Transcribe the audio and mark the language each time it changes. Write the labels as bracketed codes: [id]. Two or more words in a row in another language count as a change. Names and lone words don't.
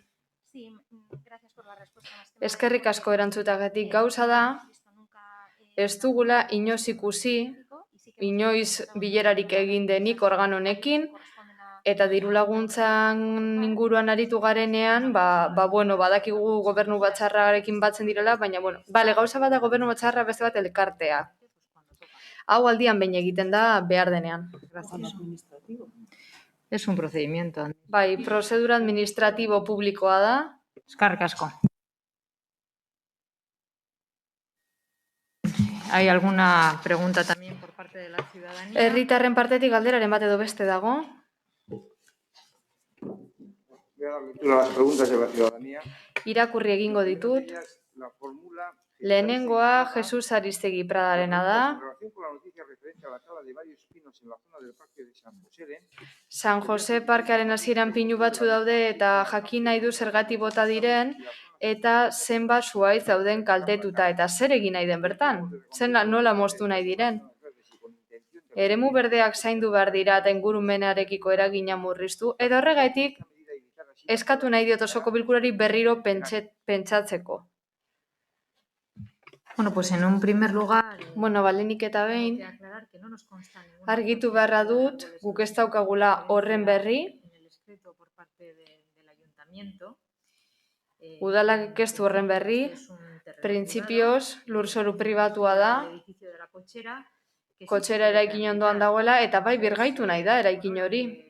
[eu] Eskerrik asko erantzutagatik, gauza da, ez dugula inoiz ikusi, inoiz bilerarik egin denik organo honekin, eta dirulaguntzan inguruan aritu garenean, badakigu gobernu batzarrarekin batzen direla, baina, gauza bat da gobernu batzarra, beste bat elkartea. Hau aldian behin egiten da behar denean. [es] Es un procedimiento. [eu] Bai, prozedura administratibo publikoa da. Eskerrik asko. [es] ¿Hay alguna pregunta también por parte de la ciudadanía? [eu] Herritarren partetik galderaren bat edo beste dago. [es] Voy a dar lectura a las preguntas de la ciudadanía. [eu] Irakurri egingo ditut. [es] La fórmula [eu] Lehenengoa Jesus Aristegi Pradarena da. [es] En relación con la noticia referente a la tala de varios pinos en la zona del Parque de San José, [eu] San Jose Parkearen hasieran pinu batzu daude eta jakin nahi du zergatik bota diren eta zenbat zuhaitz dauden kaltetuta eta zer egin nahi den bertan, nola moztu nahi diren. Eremu berdeak zaindu behar dira eta ingurumenarekiko eragina murriztu, edo horregatik eskatu nahi diot osoko bilkurari berriro pentsatzeko. Bueno, [es] pues en un primer lugar... [eu] Bueno, balenik eta behin, argitu beharra dut, guk ez daukagula horren berri, udalak ez du horren berri, printzipioz lurzoru pribatua da, kotxera eraikin ondoan dagoela, eta bai birgaitu nahi da eraikin hori.